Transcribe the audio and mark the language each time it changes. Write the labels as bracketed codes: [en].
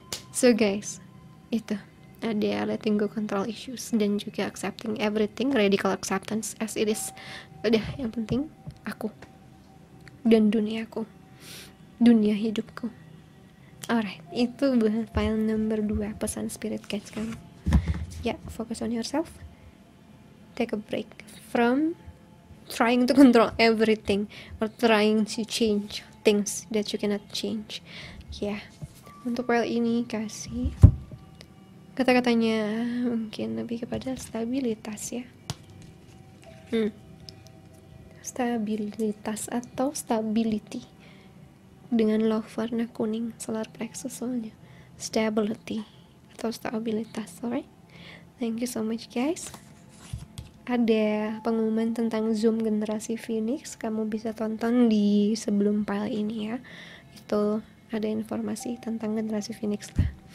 [en] So guys, itu ada letting go control issues [id] dan juga [en] accepting everything, radical acceptance as it is. [id] Udah, yang penting aku dan duniaku, dunia hidupku. [en] Alright, [id] itu buat [en] file number 2, pesan spirit guides kamu. Ya, focus on yourself, take a break from trying to control everything or trying to change things that you cannot change. [id] Ya, untuk file ini kasih kata-katanya mungkin lebih kepada stabilitas ya. Stabilitas atau stability dengan love warna kuning, solar plexus soalnya. Stability atau stabilitas. [en] Alright, thank you so much guys. [id] Ada pengumuman tentang Zoom generasi Phoenix, kamu bisa tonton di sebelum file ini ya. Itu ada informasi tentang generasi Phoenix lah.